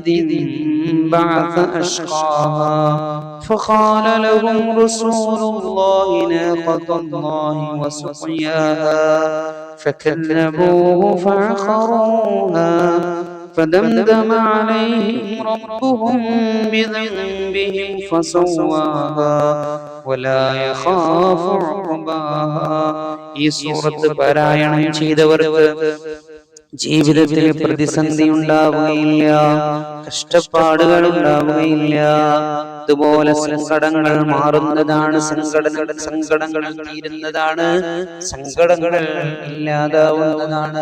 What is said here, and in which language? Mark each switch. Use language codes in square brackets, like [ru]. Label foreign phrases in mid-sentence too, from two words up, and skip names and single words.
[ar] انبعث أشقاها فقال لهم رسول الله ناقة الله وسقياها فكذبوه فعقروها فدمدم عليهم ربهم بذنبهم فسواها ولا يخاف عقباها. [ml] ഈ സൂറത്ത് പാരായണം ചെയ്തവർക്ക് ജീവിതത്തിൽ പ്രതിസന്ധി ഉണ്ടാവുകയില്ല, കഷ്ടപ്പാടുകൾ ഉണ്ടാവുകയില്ല. അതുപോലെ സങ്കടങ്ങൾ മാറുന്നതാണ്, സങ്കടങ്ങൾ തീരുന്നതാണ്, സങ്കടങ്ങൾ ഇല്ലാതാവുന്നതാണ്.